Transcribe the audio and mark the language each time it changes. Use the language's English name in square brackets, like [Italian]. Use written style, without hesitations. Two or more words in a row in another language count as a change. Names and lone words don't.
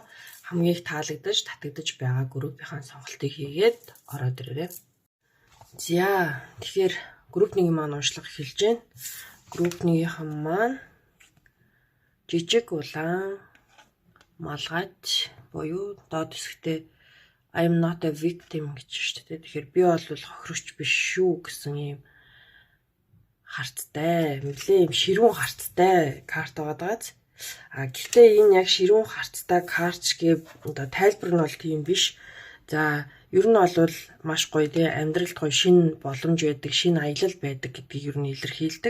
[Mongolian] Хамгийн их таалагдаж, татагдаж байгаа группийн сонголтыг хийгээд ороод ирээрэй. За тэгэхээр групп 1-ийн маань уншлага эхэлж байна. Групп 1-ийнхэн маань жижиг улаан малгайч буюу доод хэсэгтээ [English] I'm not a victim [Mongolian] гэж шүү дээ. Тэгэхээр би бол хохирогч биш шүү гэсэн ийм харттай, нэлээ ийм ширүүн харттай карт байгааз. Гэхдээ энэ яг ширүүн харттай картч гээ одоо тайлбар нь бол тийм биш. За ер нь бол маш гоё тий, амьдралд гоё шинэ боломж байдаг, шинэ аялал байдаг гэдгийг ер нь илэрхийлдэг.